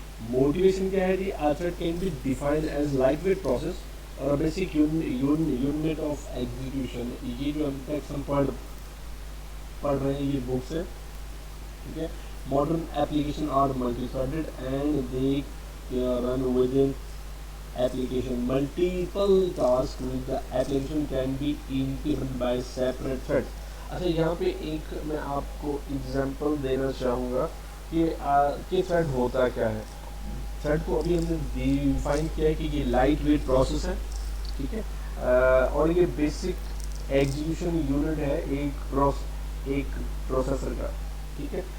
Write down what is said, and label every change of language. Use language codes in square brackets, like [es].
[ur] Motivation کیا ہے جی؟ [en] A thread can be defined as lightweight process اور basic unit of execution. [ur] یہ جو ہم ٹیکسٹ ہم پڑھ رہے ہیں یہ بک سے, ٹھیک ہے. [en] Modern application are multi threaded and they run within application. Multiple tasks with the application can be implemented by separate threads. [ur] اچھا, یہاں پہ ایک میں آپ کو ایگزامپل دینا چاہوں گا کہ تھریڈ ہوتا کیا ہے. تھریڈ کو ابھی ہم نے ڈیفائن کیا ہے کہ یہ لائٹ ویٹ پروسیس ہے, ٹھیک ہے, اور یہ بیسک ایگزیکیوشن یونٹ ہے ایک پروسیسر کا, ٹھیک ہے.